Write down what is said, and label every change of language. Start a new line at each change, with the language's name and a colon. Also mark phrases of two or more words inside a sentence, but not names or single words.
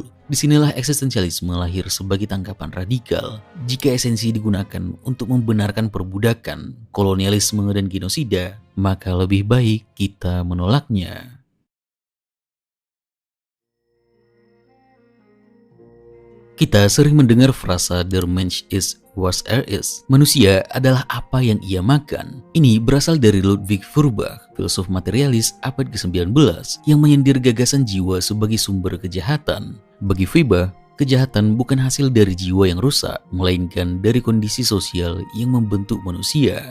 Indonesian: Disinilah eksistensialisme lahir sebagai tanggapan radikal. Jika esensi digunakan untuk membenarkan perbudakan, kolonialisme, dan genosida, maka lebih baik kita menolaknya. Kita sering mendengar frasa
German: "Der Mensch ist, was er ist."
Indonesian: Manusia adalah apa yang ia makan. Ini berasal dari Ludwig Feuerbach, filsuf materialis abad ke-19, yang menyindir gagasan jiwa sebagai sumber kejahatan. Bagi Feuerbach, kejahatan bukan hasil dari jiwa yang rusak, melainkan dari kondisi sosial yang membentuk manusia.